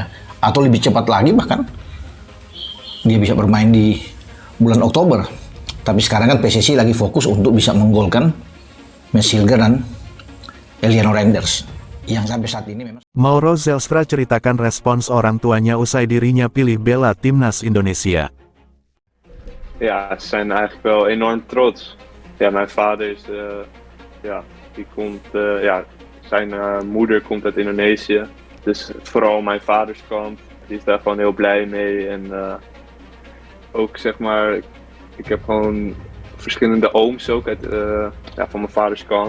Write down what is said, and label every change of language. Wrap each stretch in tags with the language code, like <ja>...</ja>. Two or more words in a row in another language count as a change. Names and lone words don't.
<id>Atau lebih cepat lagi bahkan dia bisa bermain di bulan Oktober. Tapi sekarang kan PSSI lagi fokus untuk bisa menggolkan Mads Hilger dan Eliano Reinders yang sampai saat ini memang. Mauro Zelstra ceritakan respons orang tuanya usai dirinya pilih bela timnas Indonesia.</id> <nl>Ja, ze zijn eigenlijk wel enorm trots. Ja, mijn vader is, die komt, zijn moeder komt uit Indonesië. Dus vooral mijn vaders kant, die is daar gewoon heel blij mee. En ook zeg maar, ik heb gewoon verschillende ooms ook uit, van mijn vaders kant.</nl>